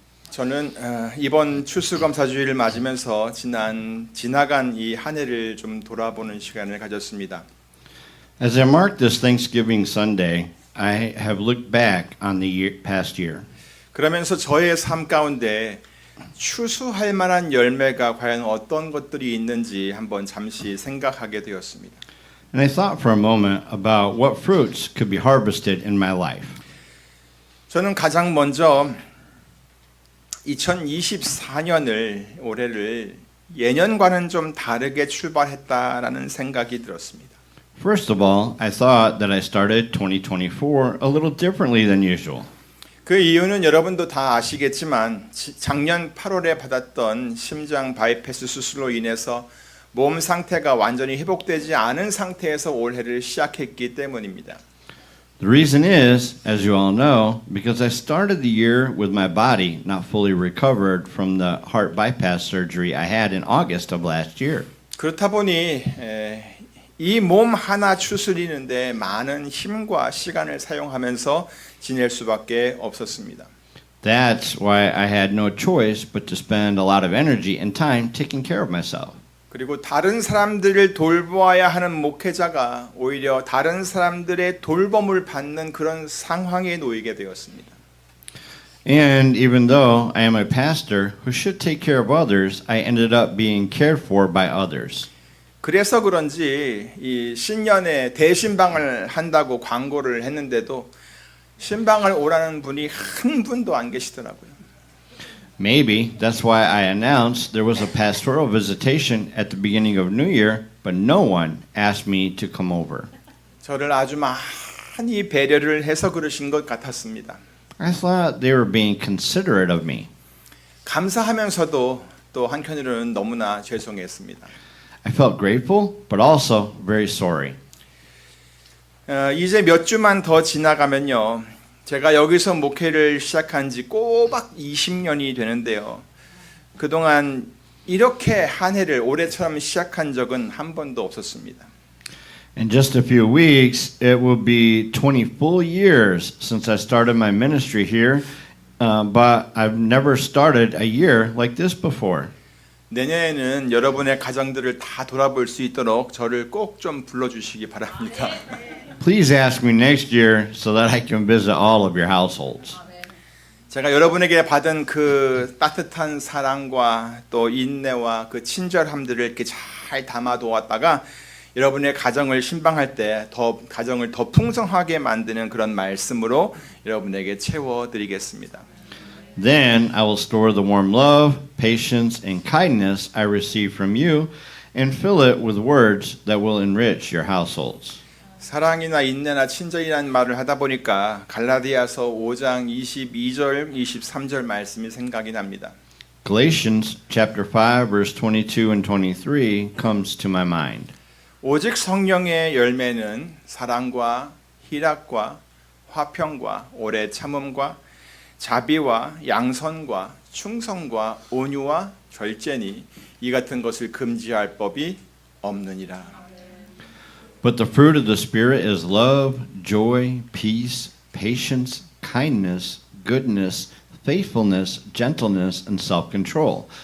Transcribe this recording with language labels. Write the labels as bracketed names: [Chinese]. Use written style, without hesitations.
[Korean] 저는 이번 추수감사주일을 맞으면서 지나간 이 한 해를 좀 돌아보는 시간을 가졌습니다. [English] As I mark this Thanksgiving Sunday, I have looked back on the past year. [Korean] 그러면서 저의 삶 가운데 추수할 만한 열매가 과연 어떤 것들이 있는지 한번 잠시 생각하게 되었습니다. [English] And I thought for a moment about what fruits could be harvested in my life. [Korean] 저는 가장 먼저 2024년을 올해를 예년과는 좀 다르게 출발했다라는 생각이 들었습니다. [English] First of all, I thought that I started 2024 a little differently than usual. [Korean] 그 이유는 여러분도 다 아시겠지만 작년 8월에 받았던 심장 바이패스 수술로 인해서 몸 상태가 완전히 회복되지 않은 상태에서 올해를 시작했기 때문입니다. [English] The reason is, as you all know, because I started the year with my body not fully recovered from the heart bypass surgery I had in August of last year. [Korean] 그렇다 보니 이 몸 하나 추스리는데 많은 힘과 시간을 사용하면서 지낼 수밖에 없었습니다. [English] That's why I had no choice but to spend a lot of energy and time taking care of myself. [Korean] 그리고 다른 사람들을 돌보아야 하는 목회자가 오히려 다른 사람들의 돌봄을 받는 그런 상황에 놓이게 되었습니다. [English] And even though I am a pastor who should take care of others, I ended up being cared for by others. [Korean] 그래서 그런지 이 신년에 대신방을 한다고 광고를 했는데도 신방을 오라는 분이 한 분도 안 계시더라고요. [English] Maybe that's why I announced there was a pastoral visitation at the beginning of New Year, but no one asked me to come over. [Korean] 저를 아주 많이 배려를 해서 그러신 것 같았습니다. [English] I thought they were being considerate of me. [Korean] 감사하면서도 또 한편으로는 너무나 죄송했습니다. [English] I felt grateful, but also very sorry. [Korean] 이제 몇 주만 더 지나가면요. 제가 여기서 목회를 시작한 지 꼬박 20년이 되는데요. 그동안 이렇게 한 해를 올해처럼 시작한 적은 한 번도 없었습니다. [English] In just a few weeks, it will be 20 full years since I started my ministry here, but I've never started a year like this before. [Korean] 내년에는 여러분의 가정들을 다 돌아볼 수 있도록 저를 꼭 좀 불러주시기 바랍니다. [English] Please ask me next year so that I can visit all of your households. [Korean] 제가 여러분에게 받은 그 따뜻한 사랑과 또 인내와 그 친절함들을 이렇게 잘 담아두었다가 여러분의 가정을 신방할 때 더 가정을 더 풍성하게 만드는 그런 말씀으로 여러분에게 채워드리겠습니다. [English] Then I will store the warm love, patience, and kindness I receive from you and fill it with words that will enrich your households. [Korean] 사랑이나 인내나 친절이라는 말을 하다 보니까 갈라디아서 5장 22절, 23절 말씀이 생각이 납니다. [English] Galatians chapter 5 verse 22 and 23 comes to my mind. [Korean] 오직 성령의 열매는 사랑과 희락과 화평과 오래 참음과 자비와 양선과 충성과 온유와 절제니 이 같은 것을 금지할 법이 없느니라. [English] But the fruit of the Spirit is love, joy, peace, patience, kindness, goodness, faithfulness, gentleness, and self-control.